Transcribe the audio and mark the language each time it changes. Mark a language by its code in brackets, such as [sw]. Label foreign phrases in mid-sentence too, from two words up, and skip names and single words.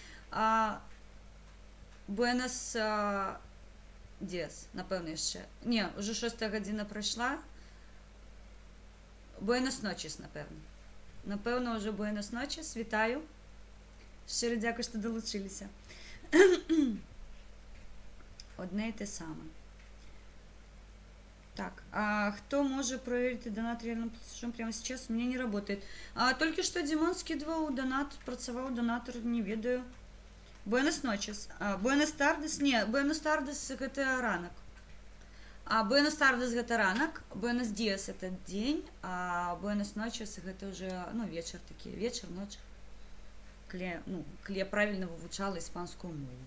[es] Buenos días, [be] напэўна, яшчэ. Не, ўжо 6 гадзіна прайшла. [es] Buenas noches, [be] напэўна. Напэўна, ўжо [es] Buenas noches, [be] вітаю. Шчыра дзякуй, што далучыліся. [uk] Одне і те саме. [ru] Так, кто может проверить донат реальным платежом прямо сейчас? У меня не работает. Только что Димон скидывал донат, [be] працаваў донатор, не ведаю. [es] Buenas noches. Buenas tardes? [be] Не, [es] Buenas tardes [be] гэта ранак. [es] Buenas tardes [be] гэта ранак, [es] Buenos días [be] это дзень, а [es] Buenas noches [be] гэта уже, вечер такі, вечер, ноч. Калі я правильно вывучала іспанскую мову.